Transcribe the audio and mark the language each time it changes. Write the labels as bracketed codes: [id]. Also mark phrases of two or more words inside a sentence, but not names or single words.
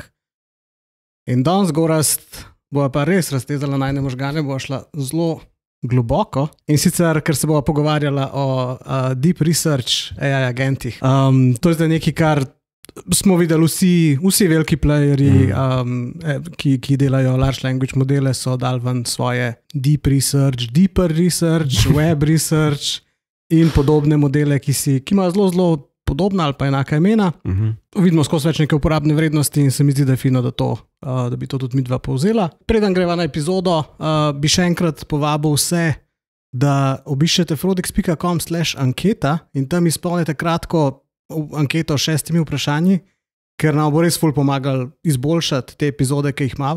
[sl] In danes Gorazd bova pa res raztezala najne možgane, bova šla zelo globoko. In sicer, ker se bova pogovarjala o [en] deep research AI [sl] agentih. To je zdaj nekaj, kar smo videli vsi veliki playerji, ki delajo [en] large language [sl] modele, so dali ven svoje [en] deep research, deeper research, web research [sl] in podobne modele, ki imajo zelo podobna ali pa enaka imena. Vidimo skozi več neke uporabne vrednosti in se mi zdi, da je fino, da bi to tudi midva povzela. Preden greva na epizodo, bi še enkrat povabil vse, da obiščete frodix.com/anketa in tam izpolnite kratko anketo s 6 vprašanji, ker nam bo res ful pomagali izboljšati te epizode, ki jih imava.